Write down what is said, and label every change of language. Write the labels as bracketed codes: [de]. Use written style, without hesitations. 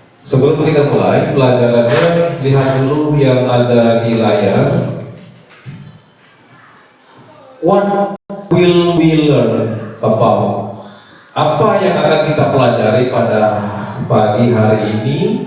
[id] Sebelum kita mulai pelajarannya, lihat dulu yang ada di layar. [en] What will we learn about? [id] Apa yang akan kita pelajari pada pagi hari ini?